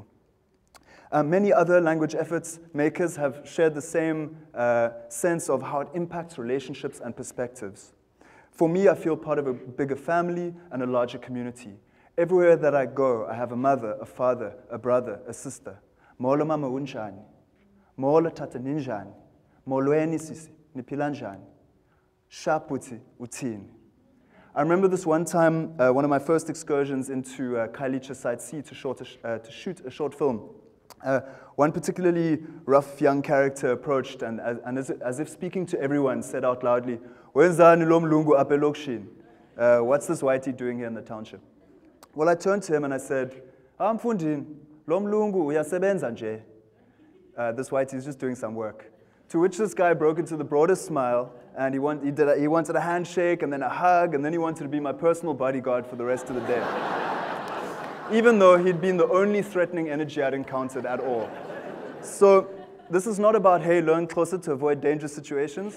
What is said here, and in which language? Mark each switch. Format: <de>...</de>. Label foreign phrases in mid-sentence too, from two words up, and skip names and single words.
<en>Many other language efforts makers have shared the same sense of how it impacts relationships and perspectives. For me, I feel part of a bigger family and a larger community. Everywhere that I go, I have a mother, a father, a brother, a sister.</en> <xh>Molo mama unjani, molo tata ninjani, molweni sisi, niphila njani, shaputi utini.</xh> <en>I remember this one time, one of my first excursions into Khayelitsha Site C to shoot a short film. One particularly rough young character approached and as if speaking to everyone, said out loudly,</en> <xh>"Wenzani lo mlungu apha elokishini?</xh> <en>What's this whitey doing here in the township?" Well, I turned to him and I said,</en> <xh>Mfundini, lo mlungu uyasebenza nje.</xh> <en>This white is just doing some work. To which this guy broke into the broadest smile, and he wanted a handshake, and then a hug, and then he wanted to be my personal bodyguard for the rest of the day. Even though he'd been the only threatening energy I'd encountered at all. So this is not about, hey, learn Xhosa to avoid dangerous situations.</en>